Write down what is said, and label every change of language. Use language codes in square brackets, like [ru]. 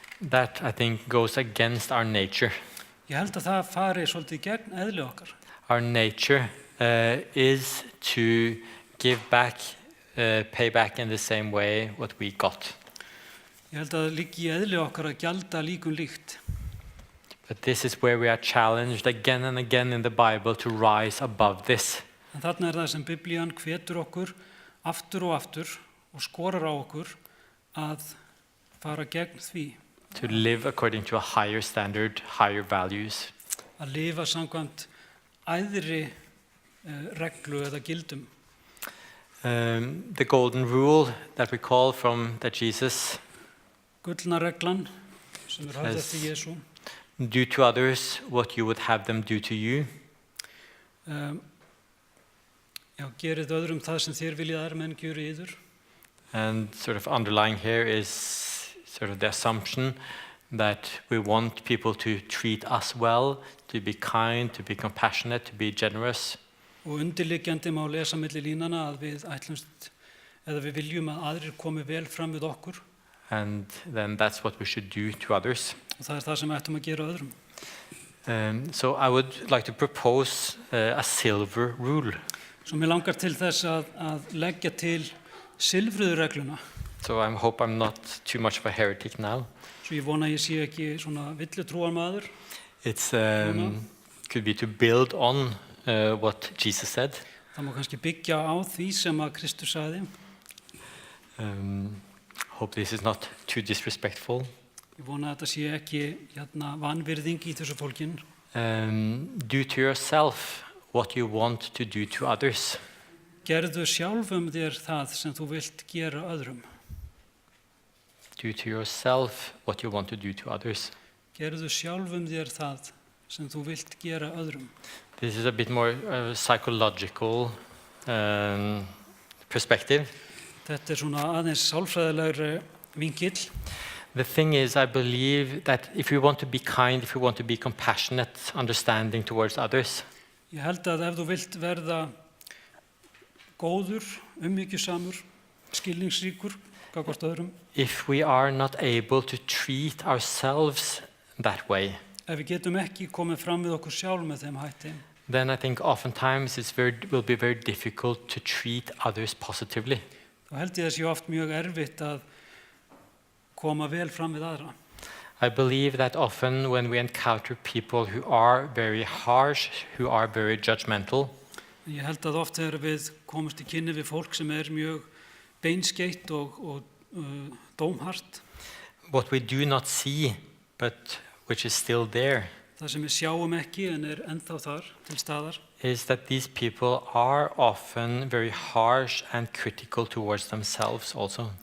[en] That, I think, goes against our nature. [is] Ég held að það fari svolítið gegn eðli okkar. [en] Our nature is to give back, pay back in the same way what we got. [is] Ég held að það liggi í eðli okkar að gjalda líkum líkt. [en] But this is where we are challenged again and again in the Bible to rise above this. [is] En þarna er það sem Biblían hvetur okkur aftur og skorar á okkur að fara gegn því. [en] To live according to a higher standard, higher values. [is] Að lifa samkvæmt æðri reglu eða gildum. [en] The golden rule that we call from that Jesus [is] Gullna reglan sem höfð eftir Jesú. [en] Do to others what you would have them do to you. [is] Já, gerið öðrum það sem þér viljið aðrir menn gjöri yður. [en] And sort of underlying here is sort of the assumption that we want people to treat us well, to be kind, to be compassionate, to be generous. [is] Og undirliggjandi má lesa milli línana að við ætlumst eða við viljum að aðrir komi vel fram við okkur. [en] And then that's what we should do to others. [is] Og það er það sem við ættum að gera öðrum. [en] So I would like to propose a silver rule. [is] Svo mér langar til þess að leggja til silfruðu regluna. [en] So I hope I'm not too much of a heretic now. [is] Svo ég vona að ég sé ekki svona villutrúarmaður. [en] It's could be to build on what Jesus said. [is] Það má kannski byggja á því sem að Kristus sagði. [en] Hope this is not too disrespectful. [is] Ég vona að þetta sé ekki vanvirðing í þessu fólkin. [en] Do to yourself what you want to do to others. [is] Gerðu sjálfum þér það sem þú vilt gera öðrum. [en] Do to yourself what you want to do to others. [is] Gerðu sjálfum þér það sem þú vilt gera öðrum. [en] This is a bit more psychological perspective. [is] Þetta er svona aðeins sálfræðilegri vinkill. [en] The thing is, I believe that if you want to be kind, if you want to be compassionate, understanding towards others, [is] Ég held að ef þú vilt verða góður, umhyggjusamur, skilningsríkur, gagnvart öðrum, [en] if we are not able to treat ourselves that way, [is] ef við getum ekki komið fram við okkur sjálf með þeim hætti, [en] then I think oftentimes will be very difficult to treat others positively. [is] þá held ég að sé oft mjög erfitt að koma vel fram við aðra. [en] I believe that often when we encounter people who are very harsh, who are very judgmental, [is] Ég held að oft þegar við komumst í kynni við fólk sem er mjög beinskeytt og dómhart, [en] what we do not see, but which is still there, [is] það sem við sjáum ekki en er ennþá þar til staðar, [en] is that these people are often very harsh and critical towards themselves also.